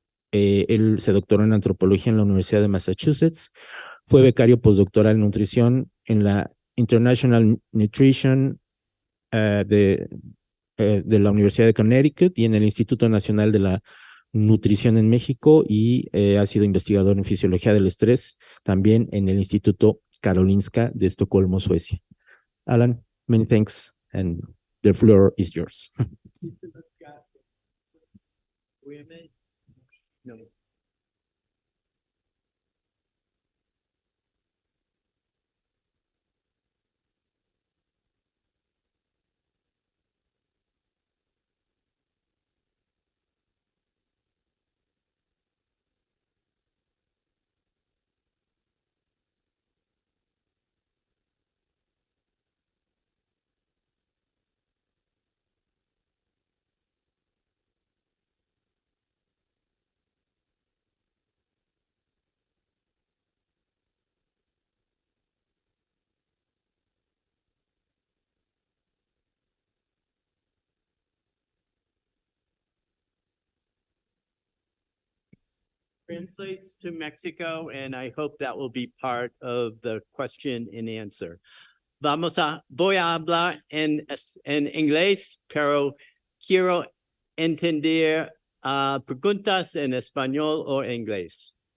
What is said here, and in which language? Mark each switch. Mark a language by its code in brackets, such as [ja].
[es] Él se doctoró en antropología en la Universidad de Massachusetts, fue becario postdoctoral en nutrición en la International Nutrition de la Universidad de Connecticut y en el Instituto Nacional de la Nutrición en México y ha sido investigador en fisiología del estrés también en el Instituto Karolinska de Estocolmo, Suecia. [en] Alan, many thanks and the floor is yours. translates to Mexico, and I hope that will be part of the question and answer. [es] Voy a hablar en inglés, pero quiero entender preguntas en español o inglés.